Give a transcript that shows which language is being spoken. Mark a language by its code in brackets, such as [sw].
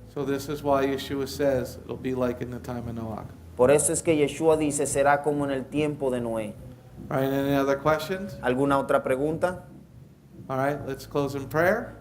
[en] So this is why Yeshua says it'll be like in the time of Noach. [es] Por eso es que Yeshua dice, será como en el tiempo de Noé. [en] All right, any other questions? [es] ¿Alguna otra pregunta? [en] All right, let's close in prayer.